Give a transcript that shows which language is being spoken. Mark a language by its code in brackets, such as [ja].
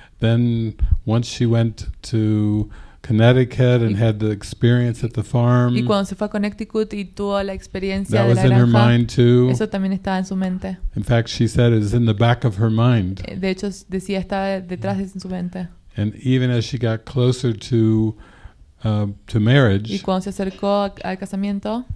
[en] Then once she went to Connecticut and had the experience at the farm. [es] Y cuando se fue a Connecticut y tuvo la experiencia [en] that [es] de [en] was [es] la [en] in [es] granja, [en] her mind too. [es] Eso también estaba en su mente. [en] In fact, she said it was in the back of her mind. [es] De hecho, decía estaba detrás de su mente. [en] And even as she got closer to marriage, [es] y cuando se acercó al casamiento,